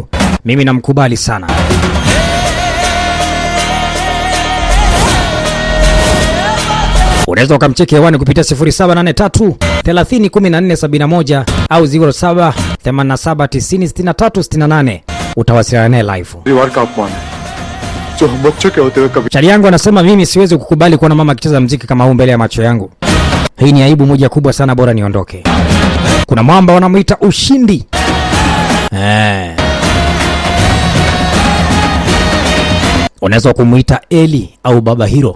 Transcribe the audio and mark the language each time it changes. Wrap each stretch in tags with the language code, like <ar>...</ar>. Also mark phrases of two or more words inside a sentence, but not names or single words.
<sw>Mimi namkubali sana. Unaweza ukamcheki hewani kupitia 0783 30 14 71 au 07 87 90 63 68. Utawasiliana naye live.</sw> <hi>परिवार का अपमान है जो हम बच्चों के होते हुए कभी</hi> <sw>Chali yangu anasema mimi siwezi kukubali kuona mama akicheza mziki kama huu mbele ya macho yangu. Hii ni aibu moja kubwa sana, bora niondoke. Kuna mwamba wanamuita Ushindi. Unaweza kumuita Eli au Baba Hiro.</sw>